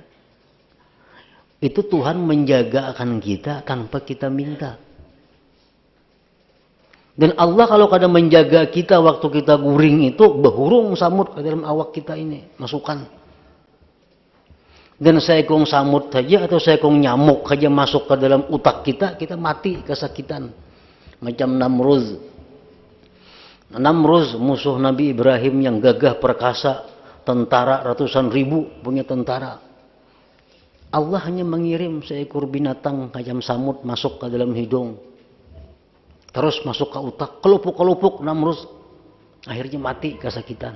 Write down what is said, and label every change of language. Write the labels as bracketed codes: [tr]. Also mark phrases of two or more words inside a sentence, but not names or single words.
[id] Itu Tuhan menjaga akan kita tanpa kita minta. Dan Allah kalau kada menjaga kita waktu kita guring itu, berhurung samut ke dalam awak kita ini, masukkan. Dan seekong samut saja atau seekong nyamuk saja masuk ke dalam utak kita, kita mati kesakitan. Macam Namrud. Namrud musuh Nabi Ibrahim yang gagah perkasa, tentara ratusan ribu punya tentara. Allah hanya mengirim seekor binatang macam samut masuk ke dalam hidung, terus masuk ke utak, kelupuk-kelupuk Namrud, akhirnya mati kesakitan.